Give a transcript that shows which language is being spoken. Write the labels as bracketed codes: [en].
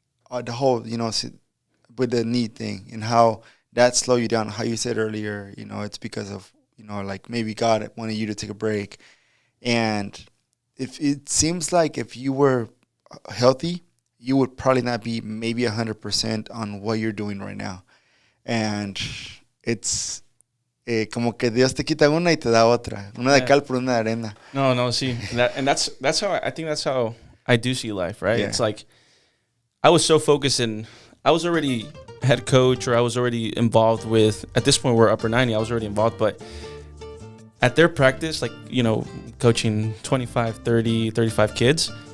[en] The whole, with the knee thing and how that slowed you down. How you said earlier, it's because of, maybe God wanted you to take a break. And if it seems like if you were healthy, you would probably not be maybe 100% on what you're doing right now. And it's [es] como que Dios te quita una y te da otra. Una de cal por una de arena. [en] No, see, that's how I think that's how I do see life, right? Yeah. It's like I was so focused I was already head coach, or I was already involved with, at this point we're upper 90, I was already involved, but at their practice, like, coaching 25, 30, 35 kids.